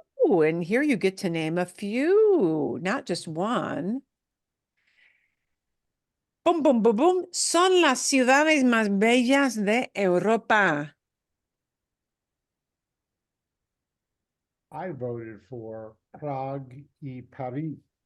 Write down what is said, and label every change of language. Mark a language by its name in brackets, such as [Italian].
[English] And here you get to name a few, not just one. Boom, boom, boom, boom. [Spanish] Son las ciudades más bellas de Europa. [English] I voted for Prague y Paris.